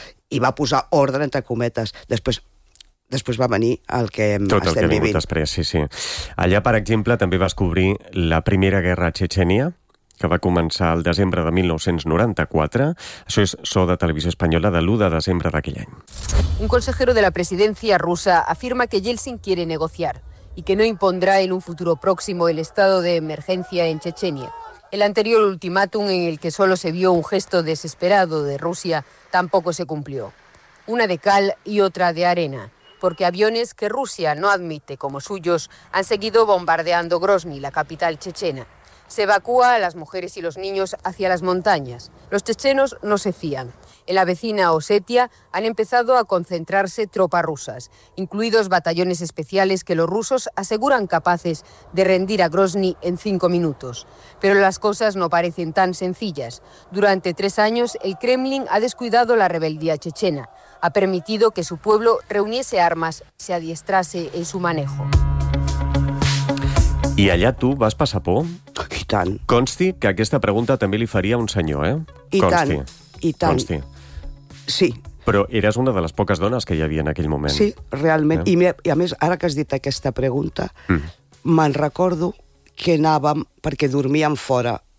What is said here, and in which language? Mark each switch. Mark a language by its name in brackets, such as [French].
[Catalan] I va posar ordre, entre cometes. Després va venir el que estem vivint. Tot el que ha vingut després, sí, sí. Allà, per exemple, també vas cobrir la primera guerra a Txetxènia, que va començar el desembre de 1994. Això és so de Televisió Espanyola de l'1 de desembre d'aquell any. [Spanish] Un consejero de la presidencia rusa afirma que Yeltsin quiere negociar y que no impondrá en un futuro próximo el estado de emergencia en Chechenia. El anterior ultimátum, en el que solo se vio un gesto desesperado de Rusia, tampoco se cumplió. Una de cal y otra de arena, porque aviones que Rusia no admite como suyos han seguido bombardeando Grozny, la capital chechena. Se evacúa a las mujeres y los niños hacia las montañas. Los chechenos no se fían. En la vecina Osetia han empezado a concentrarse tropas rusas, incluidos batallones especiales que los rusos aseguran capaces de rendir a Grozny en 5 minutos. Pero las cosas no parecen tan sencillas. Durante 3 años, el Kremlin ha descuidado la rebeldía chechena. Ha permitido que su pueblo reuniese armas, se adiestrase en su manejo. [Catalan] I allà tu vas passar por? I tant. Consti que aquesta pregunta també li faria un senyor, eh? I tant. Consti. Sí. Però eres una de les poques dones que hi havia en aquell moment. Sí, realment. I a més, ara que has dit aquesta pregunta, me'n recordo que anàvem, perquè dormíem fora